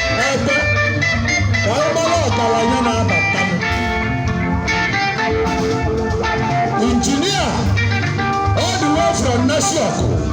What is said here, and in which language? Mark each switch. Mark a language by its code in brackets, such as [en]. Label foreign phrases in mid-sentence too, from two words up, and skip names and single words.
[ig] Ebe, ka ọ mara ọgaranya na-abata m. Injinia, [en] all the way from Nasioko.